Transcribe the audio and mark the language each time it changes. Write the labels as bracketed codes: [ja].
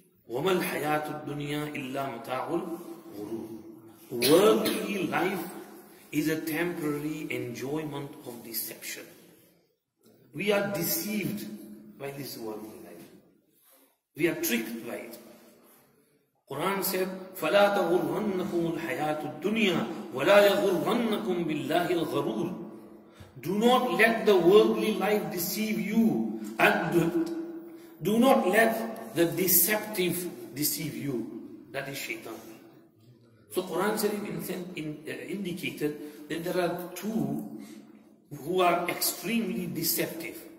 [ar] وَمَا الْحَيَاةُ الدُّنْيَا إِلَّا مَتَاعُ الْغُرُورِ. [en] Worldly life is a temporary enjoyment of deception. We are deceived by this worldly life. We are tricked by it. Quran said, [ar] فَلَا تَغُرَّنَّكُمُ الْحَيَاةُ الدُّنْيَا وَلَا يَغُرَّنَّكُمْ بِاللَّهِ الْغَرُورِ. [en] Do not let the worldly life deceive you, and do not let the deceptive deceive you. That is shaitan. So Quran indicated that there are two who are extremely deceptive.